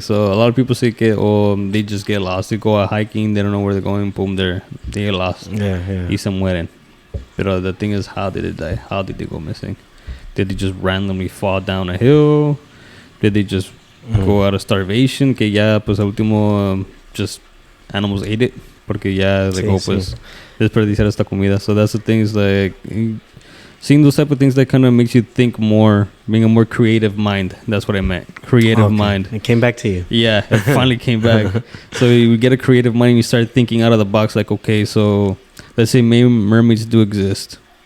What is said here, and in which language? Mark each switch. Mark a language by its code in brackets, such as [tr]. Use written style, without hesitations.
[en] So a lot of people say [es] que [en] they just get lost. They go out hiking, they don't know where they're going. Boom, they get lost. Yeah. [es] Y se mueren. [en] But the thing is, how did they die? How did they go missing? Did they just randomly fall down a hill? Did they just go out of starvation? [es] Que ya pues al último [en] just animals ate it [es] porque ya pues desperdiciar esta comida. [en] So that's the thing, is like seeing those type of things that kind of makes you think more, being a more creative mind. That's what I meant. Creative mind. It came back to you. Yeah, it finally came back. So you get a creative mind and you start thinking out of the box. Like, okay, so let's say maybe mermaids do exist.